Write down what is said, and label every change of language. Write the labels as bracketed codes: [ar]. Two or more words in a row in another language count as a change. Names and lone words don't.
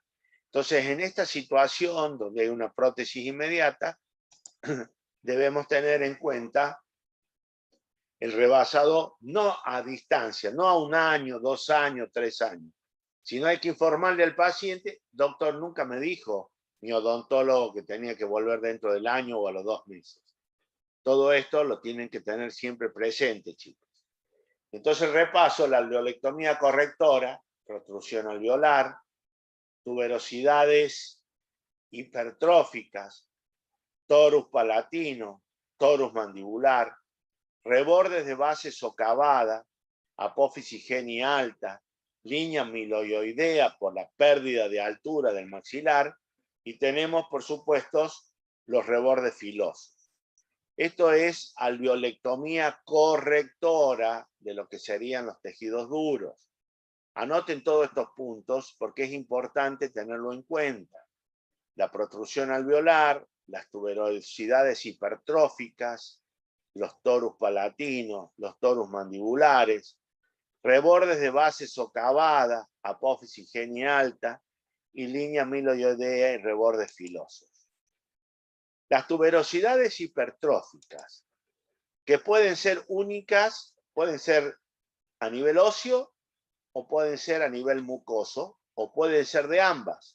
[es] Entonces, en esta situación donde hay una prótesis inmediata, debemos tener en cuenta el rebasado no a distancia, no a 1 año, 2 años, 3 años, sino hay que informarle al paciente, doctor, nunca me dijo mi odontólogo que tenía que volver dentro del año o a los 2 meses. Todo esto lo tienen que tener siempre presente, chicos. Entonces repaso la alveolectomía correctora, protrusión alveolar, tuberosidades hipertróficas, torus palatino, torus mandibular, rebordes de base socavada, apófisis geni alta, línea miloioidea por la pérdida de altura del maxilar, y tenemos, por supuesto, los rebordes filosos. Esto es alveolectomía correctora de lo que serían los tejidos duros. Anoten todos estos puntos porque es importante tenerlo en cuenta. La protrusión alveolar, las tuberosidades hipertróficas, los torus palatinos, los torus mandibulares, rebordes de base socavada, apófisis geni alta y línea miloioidea y rebordes filosos. Las tuberosidades hipertróficas, que pueden ser únicas, pueden ser a nivel óseo o pueden ser a nivel mucoso o pueden ser de ambas.